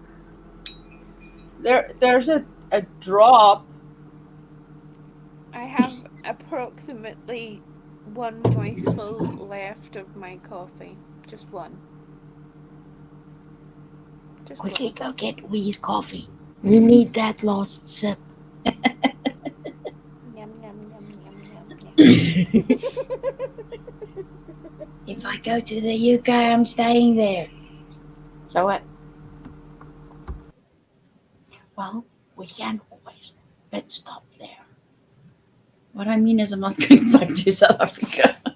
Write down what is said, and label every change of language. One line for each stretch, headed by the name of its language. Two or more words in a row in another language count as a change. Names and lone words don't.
English: There's a drop. I have approximately one moistful left of my coffee. Just one. Just Quickly one. go get Wee's coffee. We need that last sip. Yum, yum, yum, yum, yum, yum. If I go to the UK, I'm staying there. So what? Well, we can always pit stop there. What I mean is I'm not going back to South Africa.